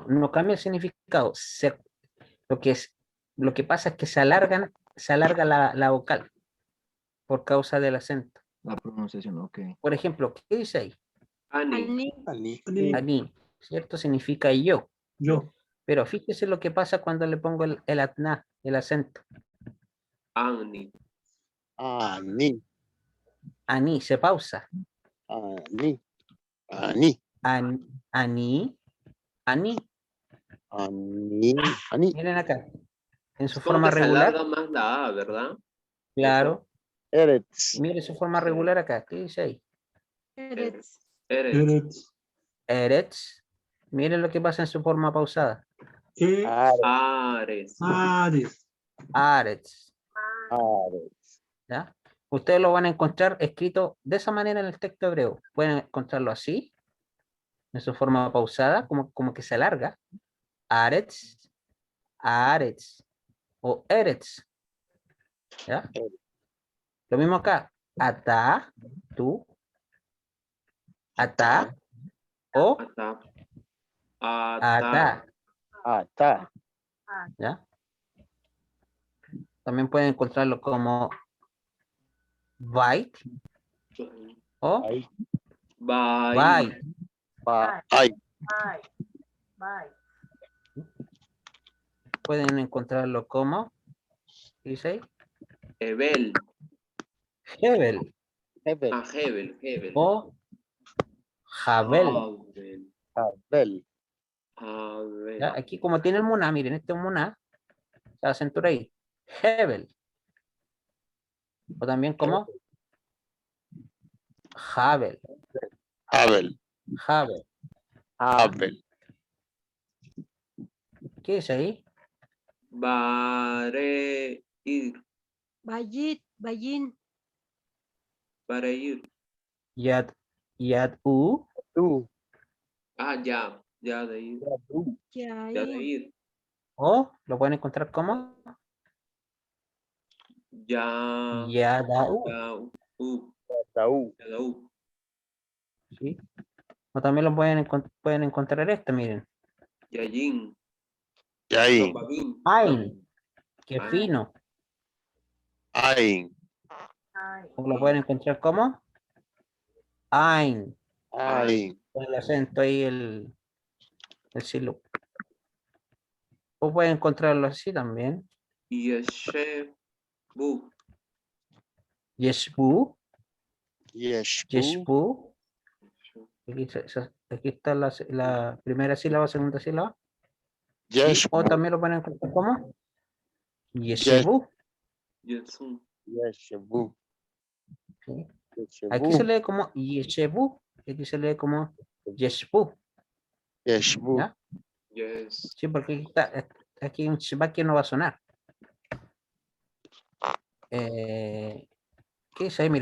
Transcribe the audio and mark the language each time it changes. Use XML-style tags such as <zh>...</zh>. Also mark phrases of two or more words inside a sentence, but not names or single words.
<es>No cambia el significado. Lo que pasa es que se alarga la vocal por causa del acento. La pronunciación, ok. Por ejemplo, ¿qué dice ahí? Ani. Ani, ¿cierto? Significa yo. Yo. Pero fíjese lo que pasa cuando le pongo el atná, el acento. Ani. Ani. Ani, se pausa.</es> <he>Ani. Ani. Ani. Ani. Ani. Ani.</he> <es>Miren acá. En su Es como forma que se regular. alarga más la A, ¿verdad? Claro. Eretz. Mire su forma regular acá. ¿Qué dice ahí? Eretz. Eretz. Eretz. Miren lo que pasa en su forma pausada. Ares. Ares. Aretz. Aretz. ¿Ya? Ustedes lo van a encontrar escrito de esa manera en el texto hebreo. Pueden encontrarlo así, en su forma pausada, como que se alarga. Aretz, Aretz o Eretz. ¿Ya? Lo mismo acá. Ata, tú. Ata o Ata. ata. Ata. ¿Ya? También pueden encontrarlo como bait o Ay. Bai. bait. Ay. Pueden encontrarlo como, ¿qué dice ahí? Hebel. Hebel Hebel. Ah, Hebel. Hebel. o Jabel. Habel. Abel. Habel. ¿Ya? Aquí como tiene el muná, miren, este es un muná, se acentura ahí. Hebel. O también como Jabel. Abel. Jabel. Abel. ¿Qué dice ahí? Bareir. Bayin. Bareir. Yad Tú. Ah, ya. Ya de ir. Ya de Yain. ir. o lo pueden encontrar como Ya. Yadau. Taú. Yadau. ¿Sí? O también lo pueden encontrar esto, miren. Yayin. Yain. Bababin. Ain. Qué Ain. fino. Ain. O lo pueden encontrar como Ain. Ain. Con el acento ahí, el sílabo. O pueden encontrarlo así también. Yeshebu. Yeshbu. Yeshbu. Yeshbu. Aquí está la primera sílaba, segunda sílaba. Y, Yeshbu. o también lo pueden encontrar como Yeshbu. Yesun. Yeshbu. ¿Sí? Yeshbu. Aquí se lee como Yeshbu. Aquí se lee como Yeshbu. Yeshbu. ¿Ya? Yes. Sí, porque aquí está, aquí un shba que no va a sonar. ¿Qué dice ahí?</es>